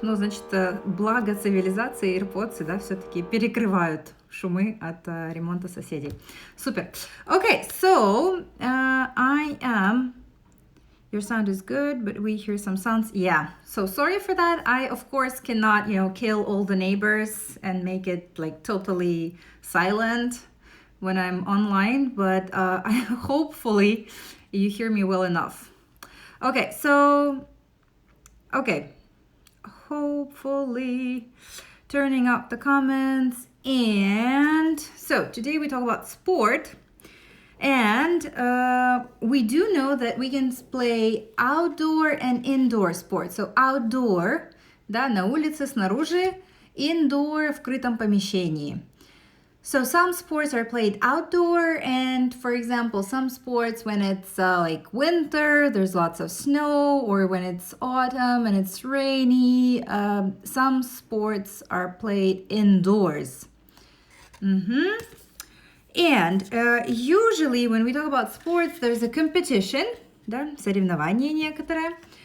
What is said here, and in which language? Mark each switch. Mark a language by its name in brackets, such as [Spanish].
[Russian] Ну, значит, благо цивилизации, AirPods, да, все-таки перекрывают шумы от ремонта соседей. Супер. [English] Okay, so I am... Your sound is good, but we hear some sounds. Yeah, so sorry for that. I, of course, cannot, kill all the neighbors and make it like totally silent when I'm online, but hopefully you hear me well enough. Okay, so, hopefully turning up the comments. And so today we talk about sport. And we do know that we can play outdoor and indoor sports. So outdoor, [Russian] да, на улице, снаружи, [English] indoor, [Russian] в крытом помещении. [English] So some sports are played outdoor, and for example, some sports when it's like winter, there's lots of snow, or when it's autumn and it's rainy, some sports are played indoors. And usually when we talk about sports, there's a competition, [Russian] да, соревнование некоторое.